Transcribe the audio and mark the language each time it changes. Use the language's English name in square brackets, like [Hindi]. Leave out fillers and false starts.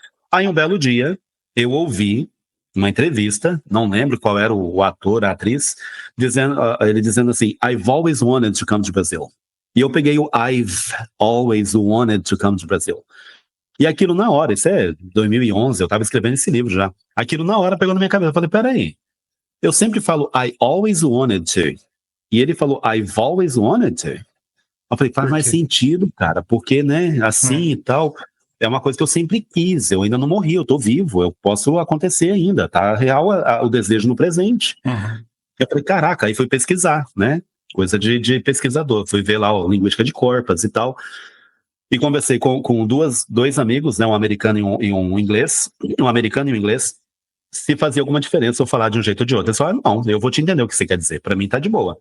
[Portuguese] Aí um belo dia, eu ouvi uma entrevista, não lembro qual era o ator, a atriz, ele dizendo assim, [English] I've always wanted to come to Brazil. [Portuguese] E eu peguei o [English] I've always wanted to come to Brazil. [Portuguese] E aquilo na hora, isso é 2011, eu estava escrevendo esse livro já. Aquilo na hora pegou na minha cabeça. Eu falei, peraí, eu sempre falo [English] I always wanted to. [Portuguese] E ele falou [English] I've always wanted to. [Portuguese] Eu falei, faz mais sentido, cara, porque, né, assim e tal, é uma coisa que eu sempre quis, eu ainda não morri, eu tô vivo, eu posso acontecer ainda, tá real o desejo no presente. Eu falei, caraca, aí fui pesquisar, né, coisa de pesquisador, fui ver lá a linguística de corpus e tal, e conversei com dois amigos, né, um americano e um inglês, um americano e um inglês, se fazia alguma diferença eu falar de um jeito ou de outro. Eles falaram, não, eu vou te entender o que você quer dizer, pra mim tá de boa.